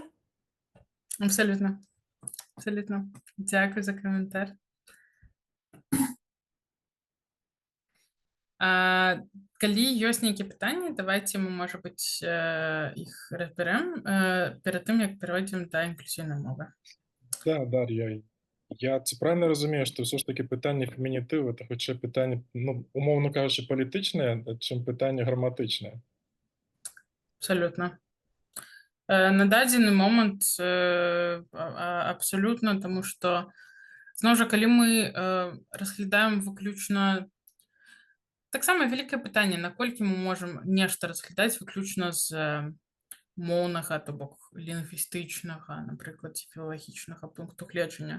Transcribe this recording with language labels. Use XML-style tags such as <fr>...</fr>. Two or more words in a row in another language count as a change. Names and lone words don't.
<be>Абсолютно. Абсолютно. Дзякуй за каментар. Калі ёсць нейкія пытанні, давайте мы, можа быць, іх разбярэм перад тым, як перайдзем да інклюзіўнай мовы. Да,</be> <uk>Дар'я, я ці правильно розумію, що все ж таки питання фемінітиву – це хоча питання, ну, умовно кажучи, політичне, чим питання граматичне?</uk> <be>Абсолютно. На дадзены момант абсолютно, тому што зноў жа, калі мы разглядаем выключна таксама вялікае пытанне, наколькі мы можам нешта разглядаць выключна з моўнага, то бок лінгвістычнага, напрыклад, ці філалагічнага пункту гледжання.</be>